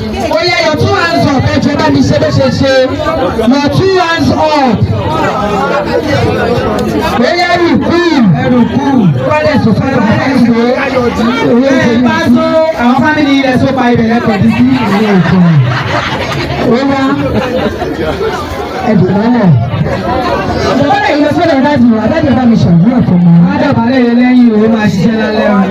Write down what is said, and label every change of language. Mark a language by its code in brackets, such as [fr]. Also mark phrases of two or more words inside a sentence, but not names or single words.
[yo] Ó yá, [en] your two hands up. [yo] Ẹ jẹ́ bá mi ṣe bó ṣe ṣe. [en] Your two hands up. [yo] Ó yá, rùkú. Ẹ rùkú. Wálé sùn fún ẹ. Ẹ bá so àwọn fámìlì ilẹ̀ so pa ibẹ̀ lẹ́kọ̀ọ́ títí ìlú Èkó. Ó yá. Ẹ dùn mọ́lẹ̀. Bàbá rẹ̀ yìí lọ sọ́dọ̀ dáàdì wa, dáàdì bá mi ṣàdúrà fún mi. Má dọ̀bálẹ̀ yẹn lẹ́yìn o, ó máa ṣiṣẹ́ lálẹ́ o.